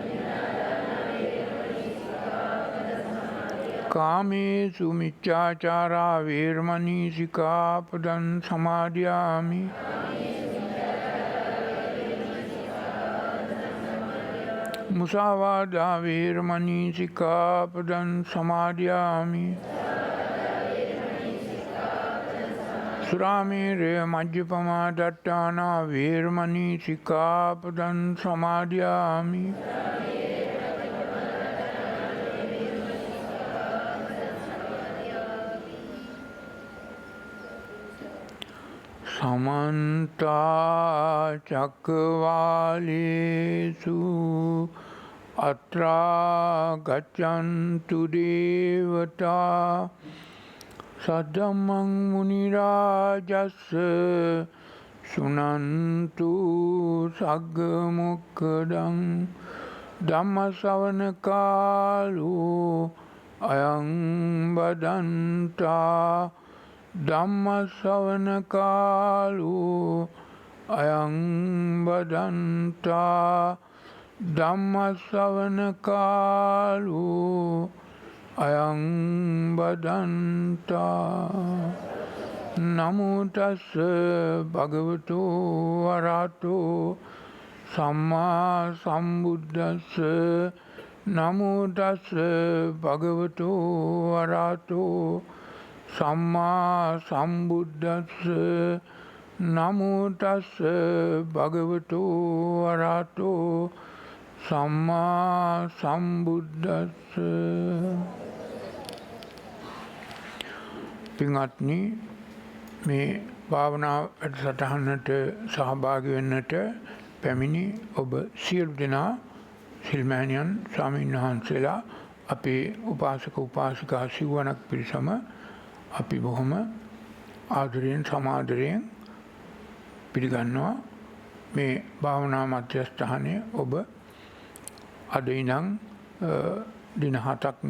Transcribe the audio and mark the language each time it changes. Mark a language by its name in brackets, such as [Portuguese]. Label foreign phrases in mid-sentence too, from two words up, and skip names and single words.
[Pali] කාමේසු මිච්ඡාචාරා වේරමණී සික්ඛාපදං සමාදියාමි මුසාවාදා වේරමණී සික්ඛාපදං සමාදියාමි සුරාමේරය මජ්ජපමා දට්ඨානා වේරමණී සික්ඛාපදං සමාදියාමි समन्त चक्रवालेषु अत्रा गच्छन्तु देवता सद्धम्मं मुनिराजस्य शृण्वन्तु सग्गमुक्खदं ධම්මශ්‍රවණ කාලෝ අයං බදන්තා ධම්මශ්‍රවණ කාලෝ අයං බදන්තා ධම්මශ්‍රවණ කාලෝ අයං බදන්තා නමෝ තස්ස භගවතු වරහතෝ සම්මා සම්බුද්දස්ස නමෝ තස්ස භගවතු වරහතෝ සම්මා සම්බුද්දස්ස නමෝ තස්ස භගවතු වරහතෝ සම්මා සම්බුද්දස්ස පින්වත්නි [Sinhala] මේ භාවනා වැඩසටහනට සහභාගී වෙන්නට පැමිණි ඔබ සියලු දෙනා සිල්මෑණියන් ස්වාමීන් වහන්සේලා අපේ උපාසක උපාසිකා සිව්වනක් පිරිසම අපි බොහොම ආදරයෙන් සමාදරයෙන් පිළිගන්නවා මේ භාවනා මධ්‍යස්ථානයේ ඔබ අද ඉඳන් දින 7ක්ම